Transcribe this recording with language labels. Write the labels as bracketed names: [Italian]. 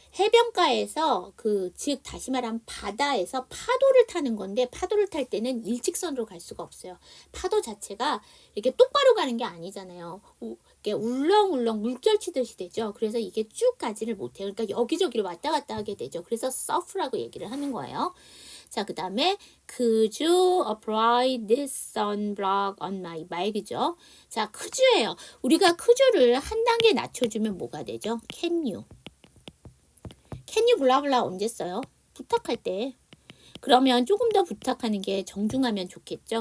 [Korean] 해변가에서 즉 다시 말하면 바다에서 파도를 타는 건데 파도를 탈 때는 일직선으로 갈 수가 없어요. 파도 자체가 이렇게 똑바로 가는 게 아니잖아요. 이렇게 울렁울렁 물결 치듯이 되죠. 그래서 이게 쭉 가지를 못해요. 그러니까 여기저기를 왔다 갔다 하게 되죠. 그래서 surf라고 얘기를 하는 거예요. 자, 그 다음에 [English] Could you apply this sunblock on my back이죠. [Korean] 자, could예요. 우리가 could를 한 단계 낮춰주면 뭐가 되죠? Can you 블라블라 언제 써요? 부탁할 때. 그러면 조금 더 부탁하는 게 정중하면 좋겠죠.